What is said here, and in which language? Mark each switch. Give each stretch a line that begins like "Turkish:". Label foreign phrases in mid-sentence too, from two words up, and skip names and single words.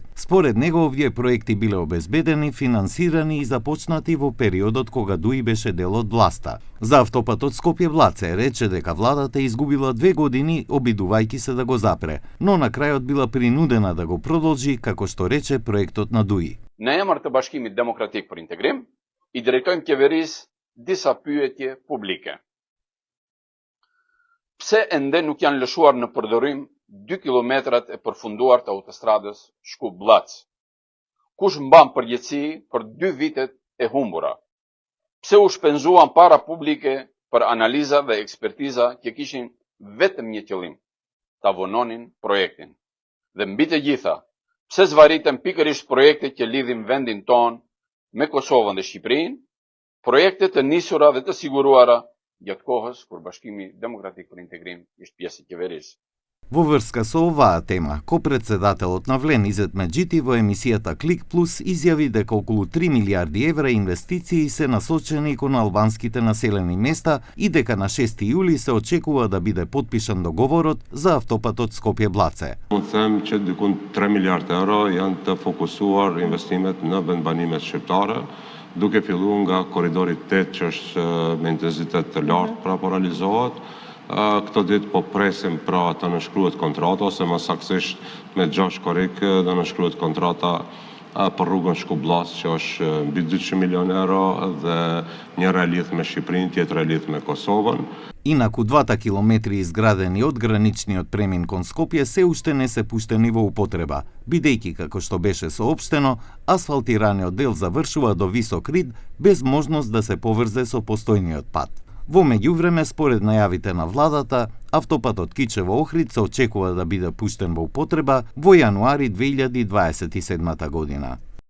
Macedonian: Според него овие проекти биле обезбедени, финансирани и започнати во периодот кога ДУИ беше дел од власта. За автопатот Скопје-Блаце рече дека владата изгубила 2 години обидувајќи се да го запре, но на крајот била принудена да го продолжи, како што рече проектот на ДУИ.
Albanian: Në emër të Bashkimit Demokratik për Integrim, I drejtojmë qeverisë disa pyetje publike. Pse ende nuk janë lëshuar në përdorim 2 kilometrat e përfunduar të autostradës Shkup-Blac? Kush mban përgjegjësi për 2 vitet e humbura? Pse u shpenzuan para publike për analiza dhe ekspertiza që kishin vetëm një qëllim, ta vononin projektin? Dhe mbi të gjitha, pse zvariten pikërisht projekte që lidhin vendin ton me Kosovën dhe Shqipërinë, projekte të nisura dhe të siguruara gjatë kohës kur Bashkimi Demokratik për Integrim ishte pjesë e qeverisë.
Macedonian: Во врска со оваа тема, копредседателот на ВЛЕН Изет Меджити во емисијата Клик Плюс изјави дека околу 3 милиарди евра инвестиции се насочени кон албанските населени места и дека на 6 јули се очекува да биде подпишан договорот за автопатот Skopje-Blace.
Albanian: Mund të them që dikun 3 miliard euro janë të fokusuar investimet në vendbanimet shqiptare, duke filluar nga korridori 8 që është me intensitet të lartë pra po realizohet. Këto ditë po presim pra të nënshkruhet kontrata ose më saktësisht me 6 korrik do nënshkruhet kontrata për rrugën Shkup-Blac që është mbi 200 milion euro dhe njëra lidh me Shqipërinë, tjetra lidh me Kosovën.
Macedonian: Инаку 2 километри изградени од граничниот премин кон Скопје се уште не се пуштени во употреба, бидејќи како што беше соопштено, асфалтираниот дел завршува до висок рид без можност да се поврзе со постојниот пат. Во меѓувреме, според најавите на владата, автопатот Кичево-Охрид се очекува да биде пуштен во употреба во јануари 2027 година.